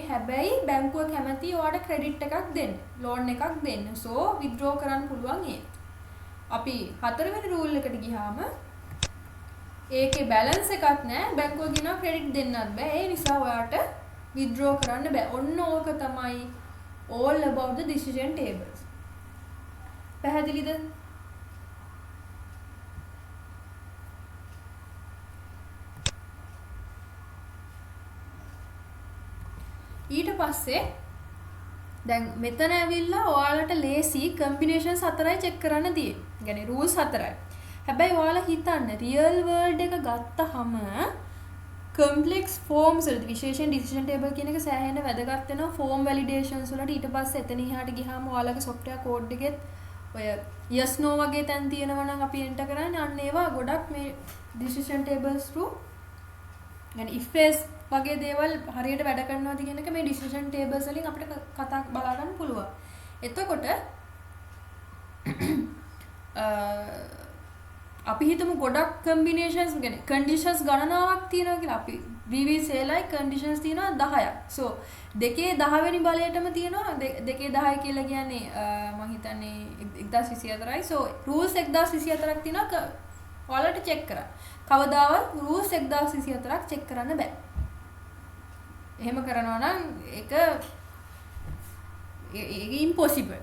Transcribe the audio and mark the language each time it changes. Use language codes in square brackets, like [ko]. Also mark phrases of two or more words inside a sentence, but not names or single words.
[si] හැබැයි බැංකුව කැමති ඔයාට credit එකක් දෙන්න. loan එකක් දෙන්න. [en] so withdraw [si] කරන්න පුළුවන් ඒක. අපි හතරවෙනි rule එකට ගියාම ඒකේ balance එකක් නෑ. බැංකුව කියනවා credit දෙන්නත් බෑ. ඒ නිසා ඔයාට withdraw කරන්න බෑ. ඔන්න ඕක තමයි [en] all about the decision tables. [si] පැහැදිලිද? ඊට පස්සේ දැන් මෙතන ඇවිල්ලා ඔයාලට ලේසි කම්බිනේෂන්ස් හතරයි චෙක් කරන්න තියෙන්නේ. يعني rules හතරයි. හැබැයි ඔයාලා හිතන්න [en] real world [si] එක ගත්තහම [en] complex forms [si] වලදී විශේෂයෙන් [en] decision table [si] කියන එක සෑහෙන වැදගත් වෙනවා [en] form validations [si] වලට. ඊට පස්සේ එතන එහාට ගියාම ඔයාලගේ [en] software code [si] එකෙත් ඔය [en] yes no [si] වගේ තැන් තියෙනවා නම් අපි enter කරන්නේ අන්න ඒවා ගොඩක් මේ [en] decision tables through [si] يعني [en] if else [si] වගේ දේවල් හරියට වැඩ කරනවාද කියන එක මේ [en] decision tables [si] වලින් අපිට කතා බලා ගන්න පුළුවන්. එතකොට අපි හිතමු ගොඩක් combinations يعني conditions ගණනාවක් තියෙනවා කියලා. [en] අපි we will say like conditions තියෙනවා 10ක්. [si] so දෙකේ 10 වෙනි බලයටම තියෙනවා දෙකේ 10 කියලා කියන්නේ මම හිතන්නේ 1024යි. [en] so rules [si] 1024ක් තියෙනවා. ඔයාලට check කරන්න. කවදාවත් rules 1024ක් check කරන්න බෑ. එහෙම කරනවා නම් ඒක impossible.